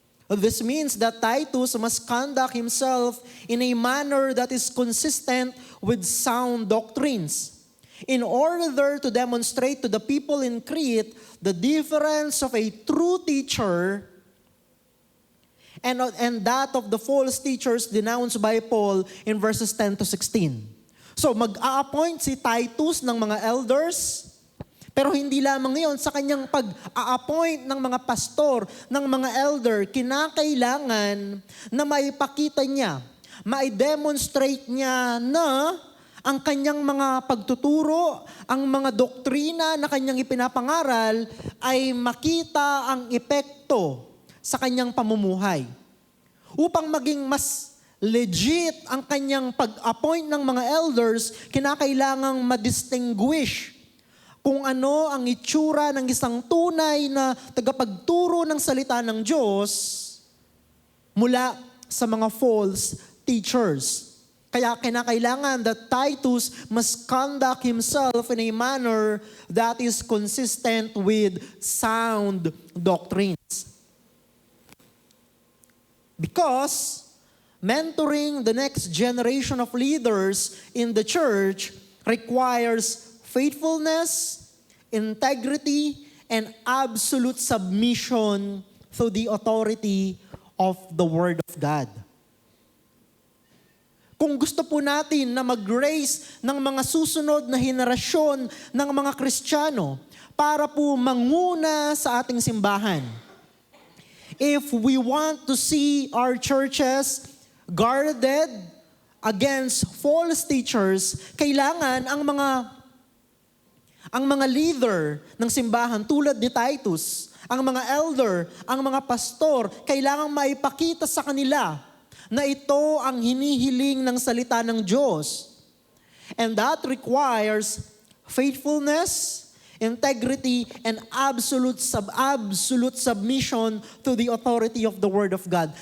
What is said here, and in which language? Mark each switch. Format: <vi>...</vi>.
<en>This means that Titus must conduct himself in a manner that is consistent with sound doctrines, in order to demonstrate to the people in Crete the difference of a true teacher and that of the false teachers denounced by Paul in verses 10 to 16.</en> <tl>So mag-a-appoint si Titus ng mga elders, pero hindi lamang yon, sa kanyang pag-a-appoint ng mga pastor, ng mga elder, kinakailangan na maipakita niya, ma-demonstrate niya na ang kanyang mga pagtuturo, ang mga doktrina na kanyang ipinapangaral ay makita ang epekto sa kanyang pamumuhay. Upang maging mas legit ang kanyang pag-appoint ng mga elders, kinakailangang ma-distinguish kung ano ang itsura ng isang tunay na tagapagturo ng salita ng Diyos mula sa mga false teachers. Kaya kinakailangan</tl> <en>that Titus must conduct himself in a manner that is consistent with sound doctrines. Because mentoring the next generation of leaders in the church requires faithfulness, integrity, and absolute submission to the authority of the Word of God.</en> <tl>Kung gusto po natin na mag-raise ng mga susunod na henerasyon ng mga Kristiyano para po manguna sa ating simbahan,</tl> <en>if we want to see our churches guarded against false teachers,</en> <tl>kailangan ang mga leader ng simbahan tulad ni Titus, ang mga elder, ang mga pastor, kailangang maipakita sa kanila na ito ang hinihiling ng salita ng Diyos.</tl> <en>And that requires faithfulness, integrity, and absolute submission to the authority of the Word of God.</en>